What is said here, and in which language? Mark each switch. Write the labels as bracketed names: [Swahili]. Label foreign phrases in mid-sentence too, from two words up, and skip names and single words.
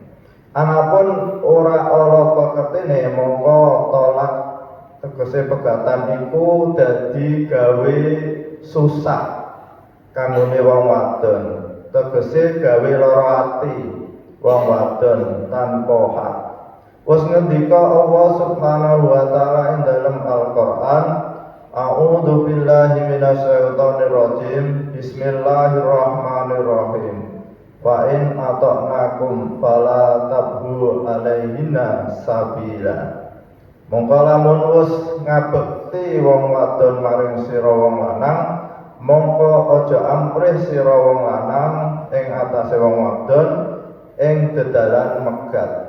[Javanese] Anapun ora ala perkertine mongko tolak tegese pegatan iku dadi gawe susah kanggone wong wadon. Tegese gawe lara ati wong wadon tanpa hak. Wes ngendika Allah [Arabic] سبحانه وتعالى [Javanese] ing dalam Al-Qur'an, [Arabic] أعوذ بالله من الشيطان الرجيم. بسم الله الرحمن الرحيم. وإن أطعنكم فلا تبغوا عليهن سبيلا. [Javanese] Mongko lamun wis ngabekti wong wadon maring sira wong lanang, mongko aja amprih sira wong lanang ing atase wong wadon ing dedalan megat.